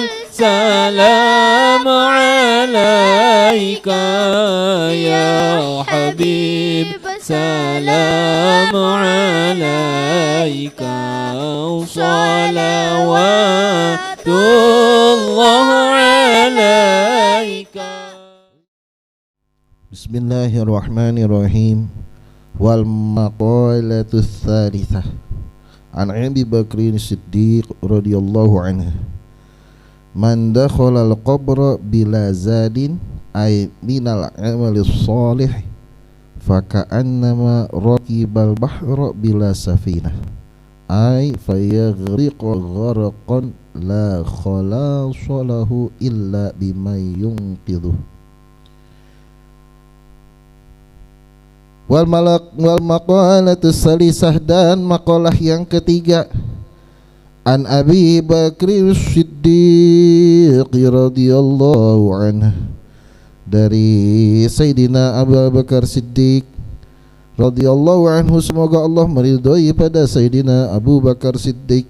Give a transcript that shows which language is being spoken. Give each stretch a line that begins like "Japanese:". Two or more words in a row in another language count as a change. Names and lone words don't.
Arabic: سلام عليك يا حبيب. السلام عليك صلوات الله عليك. بسم الله الرحمن الرحيم. والمقالة الثالثة عن أبي بكر الصديق رضي الله عنه. من دخل القبر بلا زاد أي من العمل الصالح فكأنما ركب البحر بلا سفينة أي فيغرق غرقا لا خلاص له إلا بما ينقذه. والمقالة الثالثة,
Indonesian: dan maqalah yang ketiga,
Arabic: عن أبي بكر صديق رضي الله عنه,
Indonesian: dari Sayyidina Abu Bakar Siddiq
Arabic: رضي الله عنه,
Indonesian: semoga Allah meridhai pada Sayyidina Abu Bakar Siddiq.